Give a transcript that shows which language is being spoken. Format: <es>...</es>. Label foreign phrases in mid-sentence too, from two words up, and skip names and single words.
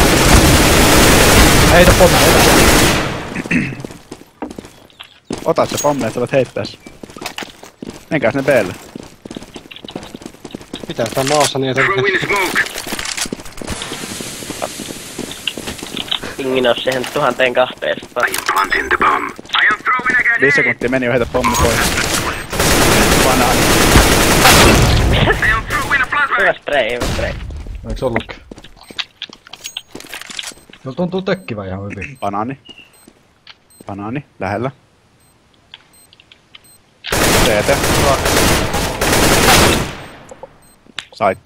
<fi>Heitä pommi, heitä pommi. Ota se pommi, että voit heittää se. Menkää sinne B:lle. Pitää tää maassa niin, että...</fi> <en>Throwing smoke.</en> <fi>Pingin on siihen 1200.</fi> <en>I am planting the bomb. I am throwing a 5 grenade.</en> <fi>sekuntia meni jo heitä pommi pois. Banaani.</fi> <en>I am throwing a flashbang.</en> <fi>Hyvä spray, hyvä spray. Eiks ollutkin? No tuntuu tökkivä ihan hyvin. Banaani. Banaani. Lähellä. CT. Saitti.</fi>